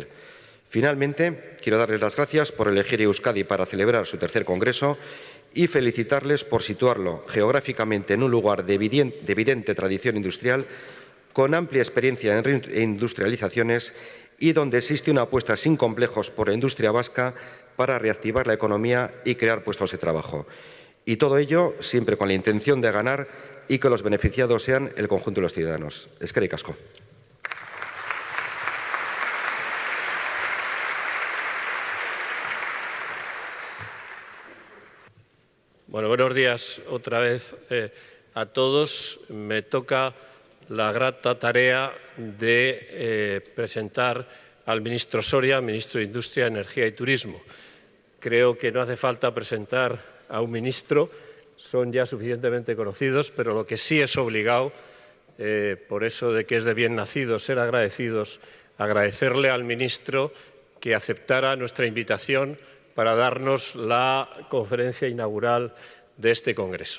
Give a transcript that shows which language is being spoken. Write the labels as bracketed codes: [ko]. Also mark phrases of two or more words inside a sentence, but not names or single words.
[es] Finalmente, quiero darles las gracias por elegir Euskadi para celebrar su tercer Congreso y felicitarles por situarlo geográficamente en un lugar de evidente tradición industrial, con amplia experiencia en industrializaciones y donde existe una apuesta sin complejos por la industria vasca para reactivar la economía y crear puestos de trabajo. Y todo ello siempre con la intención de ganar y que los beneficiados sean el conjunto de los ciudadanos. [eu] Eskerrik asko. [es] Bueno, buenos días otra vez a todos. Me toca la grata tarea de presentar al ministro Soria, ministro de Industria, Energía y Turismo. Creo que no hace falta presentar a un ministro, son ya suficientemente conocidos, pero lo que sí es obligado, por eso de que es de bien nacido ser agradecidos, agradecerle al ministro que aceptara nuestra invitación para darnos la conferencia inaugural de este Congreso.